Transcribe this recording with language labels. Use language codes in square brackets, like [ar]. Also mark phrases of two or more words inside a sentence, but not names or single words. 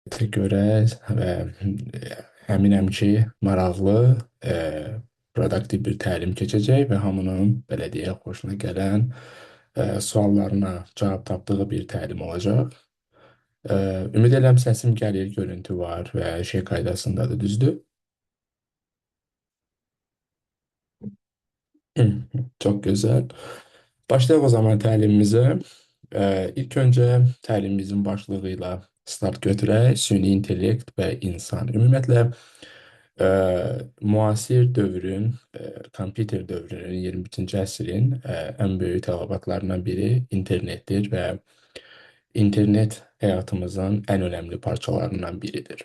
[az] görə əminəm ki, maraqlı, e, produktiv bir təlim keçəcək və hamının belə deyək, xoşuna gələn suallarına cavab tapdığı bir təlim olacaq. E, Ümid edirəm səsim gəlir, görüntü var və şey qaydasındadır, düzdür? [tr] Çok güzel. [az] Başlayalım o zaman təlimimizə. İlk öncə təlimimizin başlığıyla start götürək. Süni intellekt və insan. Ümumiyyətlə, e, müasir dövrün, kompüter dövrünün, 21-ci əsrin ən böyük tələbatlarından biri internetdir və İnternet həyatımızın ən önəmli parçalarından biridir.